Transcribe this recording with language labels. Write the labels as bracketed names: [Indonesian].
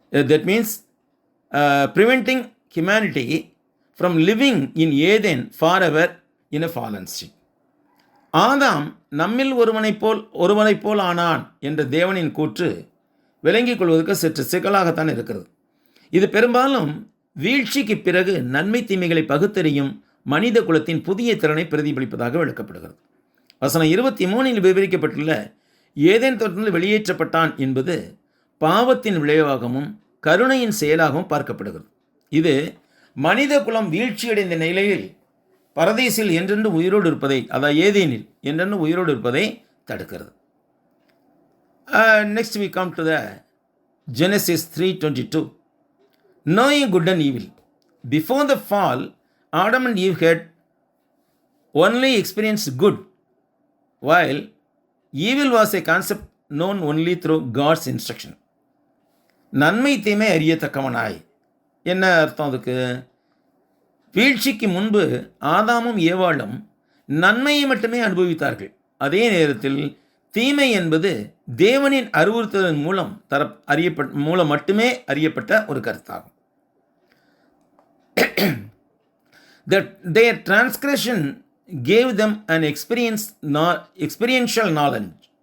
[English] That means preventing humanity from living in Eden forever in a fallen state. [Tamil] ஆதாம் நம்மில் ஒருவனைப் போல் ஆனான் என்ற தேவனின் கூற்று விளங்கிக் கொள்வதற்கு சற்று சிக்கலாகத்தான் இருக்கிறது. இது பெரும்பாலும் வீழ்ச்சிக்கு பிறகு நன்மை தீமைகளை பகுத்தறியும் மனித குலத்தின் புதிய திறனை பிரதிபலிப்பதாக விளக்கப்படுகிறது. வசனம் 23 விவரிக்கப்பட்டுள்ள ஏதேன் தோட்டத்தில் வெளியேற்றப்பட்டான் என்பது பாவத்தின் விளைவாகவும் கருணையின் செயலாகவும் பார்க்கப்படுகிறது. இது மனித குலம் வீழ்ச்சியடைந்த நிலையில் பரதீசில் என்றென்று உயிரோடு இருப்பதை, அதாவது ஏதேனில் என்றென்று உயிரோடு இருப்பதை தடுக்கிறது. [English] Next we come to the Genesis 3:22. Knowing good and evil. Before the fall, Adam and Eve had only experienced good, while evil was a concept known only through God's instruction. [Tamil] நன்மை தீமை அறியத்தக்கவனாய் என்ன அர்த்தம் அதுக்கு? வீழ்ச்சிக்கு முன்பு ஆதாமும் ஏவாளும் நன்மையை மட்டுமே அனுபவித்தார்கள். அதே நேரத்தில் தீமை என்பது தேவனின் அறிவுறுத்தலின் மூலம் மட்டுமே அறியப்பட்ட ஒரு கருத்தாகும். [English] Their transgression gave them an experiential knowledge.